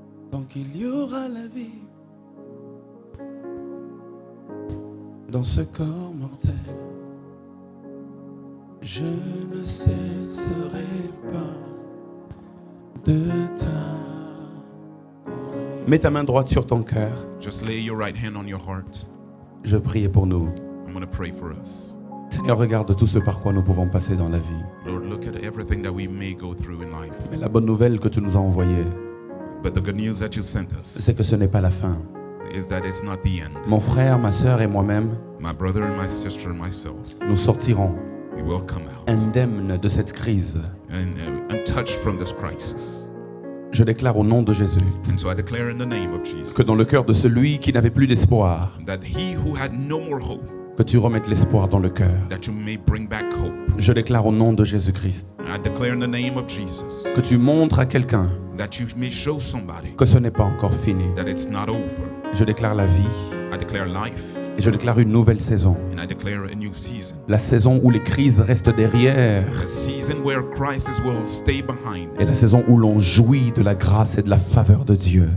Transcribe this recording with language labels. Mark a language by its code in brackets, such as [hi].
[fr] Tant qu'il y aura la vie dans ce corps mortel, je ne cesserai pas de t'adorer. Mets ta main droite sur ton cœur. [en] Just lay your right hand on your heart. [fr] Je prie pour nous. [en] I'm going to pray for us. [fr] Seigneur, regarde tout ce par quoi nous pouvons passer dans la vie. [en] Lord, look at everything that we may go through in life. [fr] Mais la bonne nouvelle que tu nous as envoyée, [en] But the good news that you sent us [fr] c'est que ce n'est pas la fin. [en] is that it's not the end. [fr] Mon frère, ma sœur et moi-même, [en] My brother and my sister and myself, [fr] nous sortirons [en] we will come out [fr] indemnes de cette crise. [en] and untouched from this crisis. [fr] Je déclare au nom de Jésus [en] And so I declare in the name of Jesus [fr] que dans le cœur de celui qui n'avait plus d'espoir, [en] that he who had no more hope, [fr] que tu remettes l'espoir dans le cœur. [en] that you may bring back hope. [fr] Je déclare au nom de Jésus-Christ [en] I declare in the name of Jesus [fr] que tu montres à quelqu'un [en] that you may show somebody [fr] que ce n'est pas encore fini. [en] that it's not over. [fr] Je déclare la vie, [en] I declare life, [fr] Et je déclare une nouvelle saison. [en] And I declare a new season. [fr] La saison où les crises restent derrière. [en] A season where crisis will stay behind. [fr] Et la saison où l'on jouit de la grâce et de la faveur de Dieu.